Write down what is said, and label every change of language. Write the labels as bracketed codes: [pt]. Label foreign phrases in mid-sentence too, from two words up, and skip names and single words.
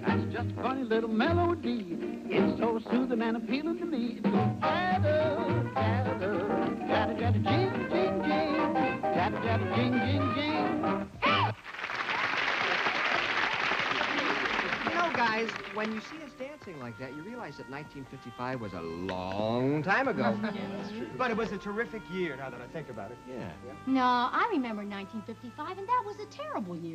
[en] That's just a funny little melody. It's so soothing and appealing to me. It goes jatter, jatter, jatter, jatter, jing, jing, jing. Jatter, jatter, jing, jing, jing. You know, guys, when you see us dancing like that, you realize that 1955 was a long time ago. Yeah, that's true. But it was a terrific year, now that I think about it. Yeah. No, I remember 1955, and that was a terrible year.